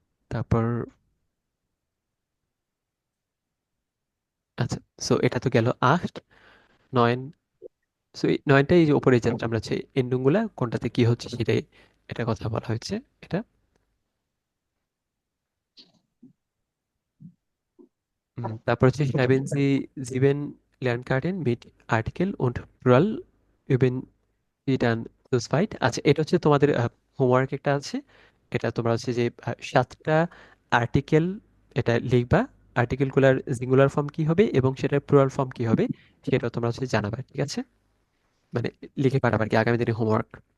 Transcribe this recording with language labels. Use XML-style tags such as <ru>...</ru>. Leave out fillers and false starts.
<bn>তারপর আচ্ছা সো এটা তো গেল 8 9। সো এই 9টা এই যে উপরে জাস্ট আমরা হচ্ছে এন্ডিং গুলা কোনটাতে কি হচ্ছে সেটাই, এটা কথা বলা হয়েছে এটা। তারপর হচ্ছে</bn> <de>haben Sie sieben Lernkarten mit Artikel und Plural üben Sie dann zu zweit?</de> <bn>আচ্ছা এটা হচ্ছে তোমাদের হোমওয়ার্ক একটা আছে, এটা তোমরা হচ্ছে যে 7টা আর্টিকেল এটা লিখবা, আর্টিকেল গুলার সিঙ্গুলার ফর্ম কি হবে এবং সেটার প্লুরাল ফর্ম কি হবে সেটা তোমরা হচ্ছে জানাবা, ঠিক আছে? মানে লিখে পাঠাবা আর কি আগামী দিনের হোমওয়ার্ক।</bn>